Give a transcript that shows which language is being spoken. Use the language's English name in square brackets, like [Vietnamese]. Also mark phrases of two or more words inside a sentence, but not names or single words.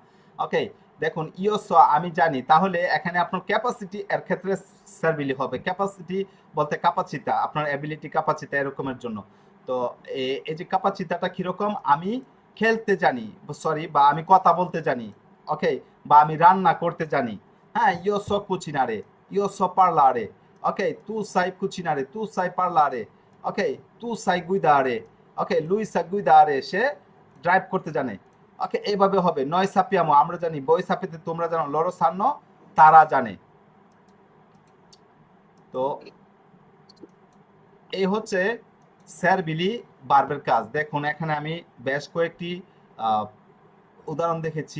[Bangla] ওকে, দেখুন ইয়োস আমি জানি, তাহলে এখানে আপনার ক্যাপাসিটি এর ক্ষেত্রে স্যারবিলি হবে। ক্যাপাসিটি বলতে কাপাচিতা, আপনার অ্যাবিলিটি কাপাচিতা এরকমের জন্য। তো এই যে কাপাচিতাটা কিরকম? আমি খেলতে জানি, সরি, বা আমি কথা বলতে জানি। ওকে, বা আমি রান্না করতে জানি। হ্যাঁ, [Italian] io so cucinare, io so parlare. Ok, tu sai cucinare, tu sai parlare. Ok, tu sai guidare. Ok, lui sa guidare, [Bangla] সে ড্রাইভ করতে জানে। ওকে, এইভাবে হবে। [Italian] noi sappiamo [Bangla] আমরা জানি, [Italian] voi sapete [Bangla] তোমরা জানো, [Italian] loro sanno [Bangla] তারা জানে। তো এই হচ্ছে স্যারবিলি বার্বের কাজ। দেখুন এখানে আমি বেশ কয়েকটি উদাহরণ দেখেছি।